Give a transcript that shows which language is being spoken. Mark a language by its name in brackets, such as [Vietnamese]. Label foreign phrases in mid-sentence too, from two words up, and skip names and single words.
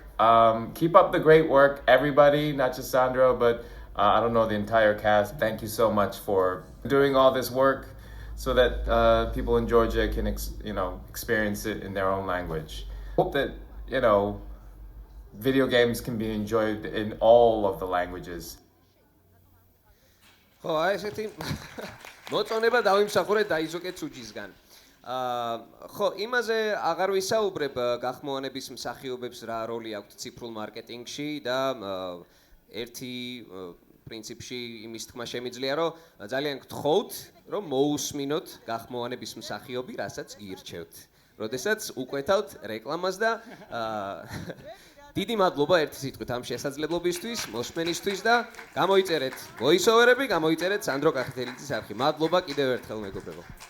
[English] Keep up the great work, everybody, not just Sandro, but I don't know, the entire cast. Thank you so much for doing all this work so that people in Georgia can experience it in their own language. Hope that video games can be enjoyed in all of the languages. [Georgian] ხო, აი ესეთი მოწონება დავიმსახურე დაიზოკეთ სუჯისგან. ხო, იმაზე აღარ ვისაუბრებ გახმოვანების მსახიობებს რა როლი აქვთ ციფრულ მარკეტინგში და ერთი პრინციპში იმის თქმა შემიძლია, რომ ძალიან გთხოვთ, რომ მოусმინოთ გახმოვანების მსახიობი, რასაც გირჩევთ. როდესაც უკვეთავთ რეკლამას და დიდი მადლობა ერთი სიტყვით ამ შესაძლებლობისთვის, მოსმენისთვის და გამოიწერეთ voice-over-ები, გამოიწერეთ სანდრო კახეთელიძის არხი. მადლობა კიდევ ერთხელ მეგობრებო.